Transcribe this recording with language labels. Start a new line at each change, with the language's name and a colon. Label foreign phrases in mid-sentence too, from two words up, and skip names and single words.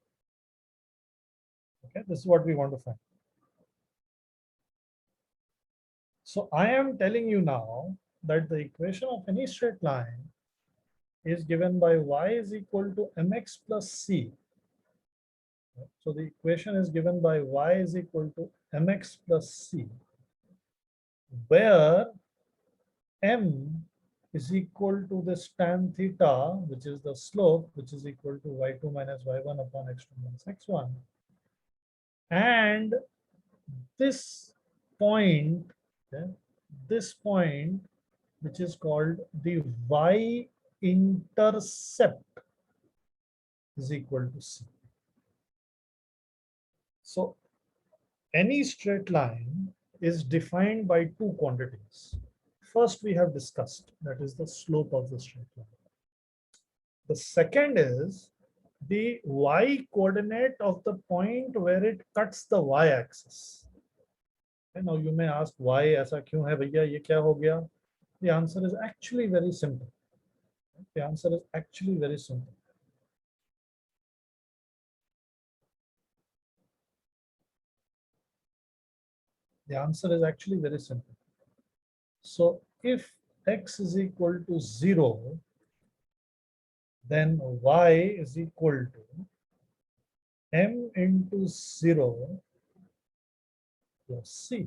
English: Okay, this is what we want to find. So I am telling you now that the equation of any straight line is given by y is equal to mx plus c. So the equation is given by y is equal to mx plus c, where m is equal to this tan theta, which is the slope, which is equal to y2 minus y1 upon x2 minus x1. And this point, okay, this point, which is called the y-intercept, is equal to c. So any straight line is defined by two quantities. First, we have discussed, that is the slope of the straight line. The second is the y coordinate of the point where it cuts the y-axis. And now you may ask, why
Hindi: ऐसा क्यों है भैया, ये क्या हो गया?
English: The answer is actually very simple. The answer is actually very simple. The answer is actually very simple. So if x is equal to 0, then y is equal to m into 0 plus c.